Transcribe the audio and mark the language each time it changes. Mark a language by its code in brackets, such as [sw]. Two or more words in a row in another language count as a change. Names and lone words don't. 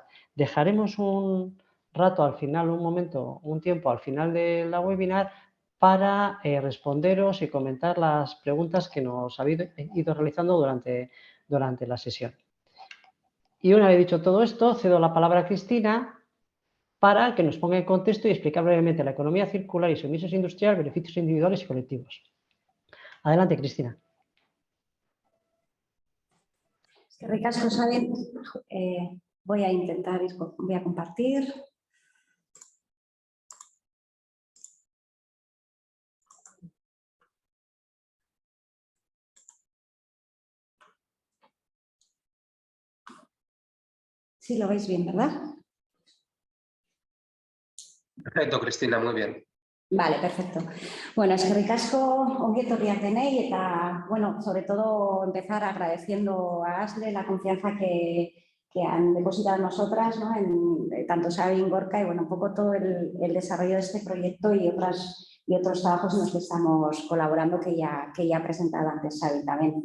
[es] Dejaremos un rato al final, un tiempo al final de la webinar para responderos y comentar las preguntas que nos habéis ido realizando durante la sesión. Y una vez dicho todo esto, cedo la palabra a Cristina para que nos ponga en contexto y explicar brevemente la economía circular y su emisiones industrial, beneficios individuales y colectivos. Adelante, Cristina. [eu] Eskerrik asko, Sabin. [es] Voy a compartir. Sí, lo veis bien, ¿verdad? Perfecto, Cristina, muy bien. Vale, perfecto. [eu] Bueno, eskerrik asko, ongi etorriak denei eta, bueno, [es] sobre todo empezar agradeciendo a Asle la confianza que han depositado en nosotras, ¿no? Tanto Sabin, Gorka y, bueno, un poco todo el desarrollo de este proyecto y otros trabajos en los que estamos colaborando que ya ha presentado antes Sabin también.